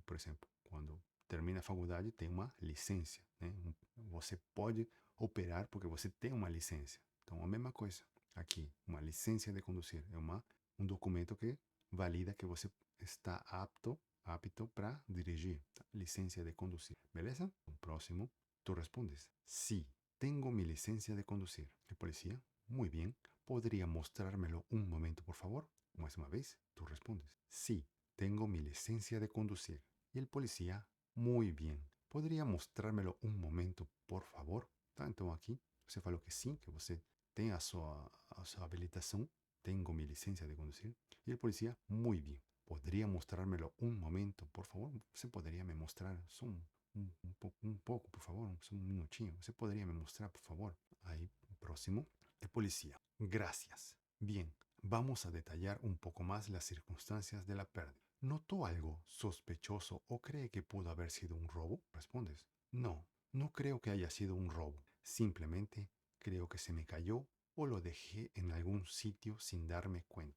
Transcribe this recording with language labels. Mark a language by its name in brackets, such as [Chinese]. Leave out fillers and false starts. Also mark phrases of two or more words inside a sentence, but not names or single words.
[Portuguese] Por exemplo, quando termina a faculdade, tem uma licença, né? Você pode operar porque você tem uma licença. Então, a mesma coisa. Aqui, uma licença de conduzir é um documento que valida que você está apto para dirigir. Tá? Licença de conduzir. Beleza? O próximo, tu respondes. [Spanish] Sí, tengo mi licencia de conducir. El policía, muy bien. ¿Podría mostrármelo un momento, por favor? Más una vez, tú respondes. Sí, tengo mi licencia de conducir. Y el policía, muy bien. ¿Podría mostrármelo un momento, por favor? [Portuguese] Tanto aqui, você falou que sim, que você tem a sua habilitação, tenho minha licença de conduzir. E o polícia, muito bem. [Spanish] ¿Podría mostrármelo un momento, por favor? [Portuguese] ¿Você poderia me mostrar só um pouco, por favor? Só um minutinho. ¿Você poderia me mostrar, por favor? Aí, próximo. [Spanish] El policía. Gracias. Bien, vamos a detallar un poco más las circunstancias de la pérdida. ¿Notó algo sospechoso o cree que pudo haber sido un robo? Respondes. No, no creo que haya sido un robo. Simplemente creo que se me cayó o lo dejé en algún sitio sin darme cuenta.